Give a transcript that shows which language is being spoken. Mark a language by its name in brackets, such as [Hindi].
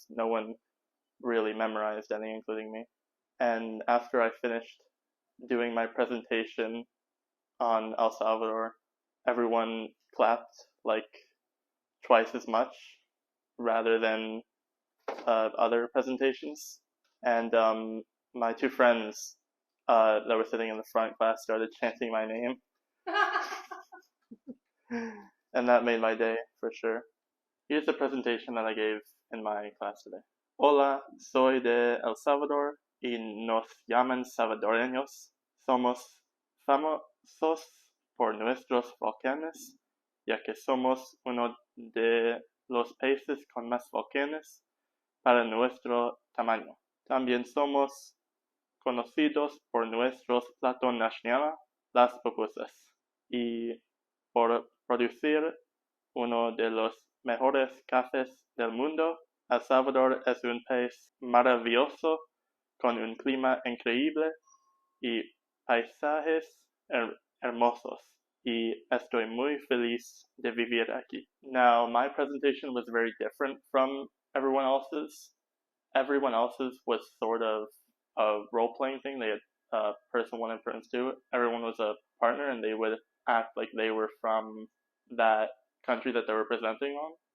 [English] No one really memorized any, including me. And after I finished doing my presentation on El Salvador, everyone clapped like twice as much rather than other presentations. And my 2 friends that were sitting in the front class started chanting my name. And that made my day for sure. Here's the presentation that I gave in my class today. [Spanish] Hola, soy de El Salvador y nos llaman salvadoreños. Somos famosos por nuestros volcanes, ya que somos uno de los países con más volcanes para nuestro tamaño. También somos conocidos por nuestros platos nacionales, las pupusas, y por producir uno de los mejores cafés del mundo. El Salvador es un país maravilloso con un clima increíble y paisajes hermosos, y estoy muy feliz de vivir aquí. [English] Now, my presentation was very different from everyone else's. Everyone else's was sort of a role-playing thing. They had person 1 and person 2. Everyone was a partner, and they would act like they were from that country that they were presenting on.